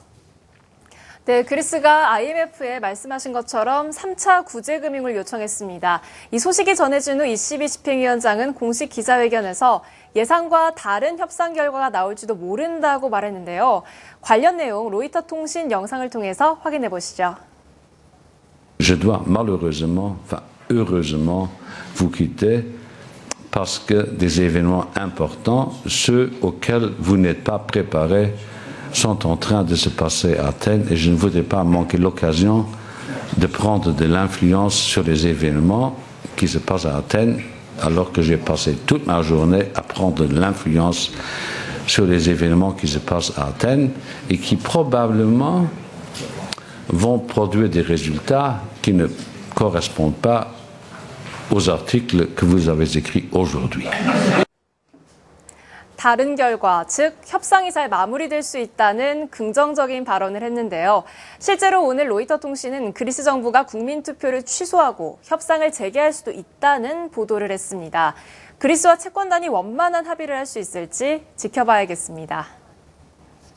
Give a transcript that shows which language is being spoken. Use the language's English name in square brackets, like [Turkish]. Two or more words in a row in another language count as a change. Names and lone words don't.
[Korean] 네, 그리스가 IMF에 말씀하신 것처럼 3차 구제금융을 요청했습니다. 이 소식이 전해진 후 ECB 집행위원장은 공식 기자회견에서 예상과 다른 협상 결과가 나올지도 모른다고 말했는데요. 관련 내용 로이터 통신 영상을 통해서 확인해 보시죠. [French] Je dois malheureusement, heureusement, vous quitter parce que des événements importants, ceux auxquels vous n'êtes pas préparés, sont en train de se passer à Athènes et je ne voudrais pas manquer l'occasion de prendre de l'influence sur les événements qui se passent à Athènes alors que j'ai passé toute ma journée à prendre de l'influence sur les événements qui se passent à Athènes et qui probablement vont produire des résultats qui ne correspondent pas aux articles que vous avez écrits aujourd'hui. [Korean] 다른 결과, 즉 협상이 잘 마무리될 수 있다는 긍정적인 발언을 했는데요. 실제로 오늘 로이터 통신은 그리스 정부가 국민투표를 취소하고 협상을 재개할 수도 있다는 보도를 했습니다. 그리스와 채권단이 원만한 합의를 할 수 있을지 지켜봐야겠습니다.